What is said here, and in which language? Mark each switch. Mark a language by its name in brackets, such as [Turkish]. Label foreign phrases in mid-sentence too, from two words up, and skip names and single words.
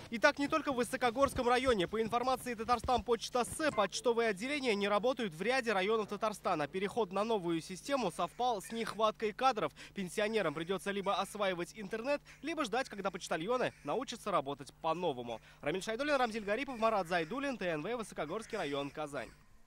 [Russian] И так не только в Высокогорском районе. По информации Татарстан Почта С, почтовые отделения не работают в ряде районов Татарстана. Переход на новую систему совпал с нехваткой кадров. Пенсионерам придется либо осваивать интернет, либо ждать, когда почтальоны научатся работать по-новому. Рамиль Шайдуллин, Рамзиль Гарипов, Марат Зайдуллин, ТНВ, Высокогорский район, Казань.